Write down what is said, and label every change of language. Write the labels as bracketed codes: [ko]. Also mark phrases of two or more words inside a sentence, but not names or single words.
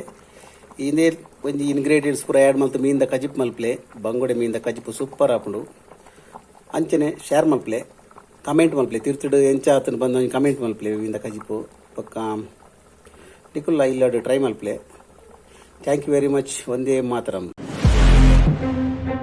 [tcy] ಇನ್ನೇ ಒಂದು ಇಂಗ್ರೀಡಿಯೆಂಟ್ಸ್ ಪೂರ ಆ್ಯಡ್ ಮಲ್ತು ಮೀನ್ದ ಕಜಿಪ್ ಮಲ್ಪ್ಲೆ ಬಂಗುಡೆ ಮೀನ್ದ ಕಜಿಪು ಸೂಪರ್ ಹಾಕೊಂಡು ಅಂಚನೆ ಶೇರ್ ಮಲ್ಪ್ಲೆ, ಕಮೆಂಟ್ ಮಲ್ಪ್ಲೆ, ತಿರ್ತಿಡು ಎಂಚ ಆತನ ಬಂದು ಕಮೆಂಟ್ ಮಲ್ಪ್ಲೆ ಮೀನ್ದ ಕಜಿಪು ಪಕ್ಕ ನಿಕುಲ್ಲ ಇಲ್ಲಾಡು ಟ್ರೈ ಮಲ್ಪ್ಲೆ. [en] Thank you very much. [sa] ಒಂದೇ ಮಾತರಂ.